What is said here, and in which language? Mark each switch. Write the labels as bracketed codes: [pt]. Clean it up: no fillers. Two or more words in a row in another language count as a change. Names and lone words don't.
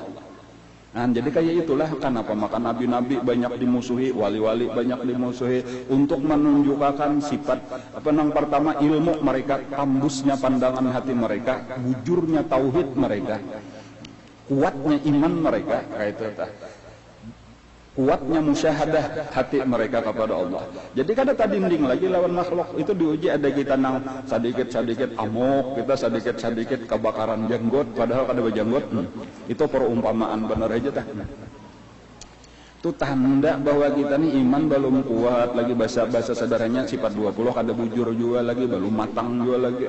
[bjn] Nah, jadi kayak itulah kenapa maka nabi-nabi banyak dimusuhi, wali-wali banyak dimusuhi untuk menunjukkan sifat apa yang pertama ilmu mereka, tembusnya pandangan hati mereka, bujurnya tauhid mereka, kuatnya iman mereka, kayak itu kuatnya musyahadah hati mereka kepada Allah. Jadi kada tadinding lagi lawan makhluk itu diuji, ada kita nang sedikit-sedikit amuk, kita sedikit-sedikit kebakaran jenggot padahal kada berjenggot. Itu perumpamaan benar aja tah. Itu tanda bahwa kita nih iman belum kuat lagi, bahasa saudaranya sifat 20 kada bujur juga lagi, belum matang juga lagi.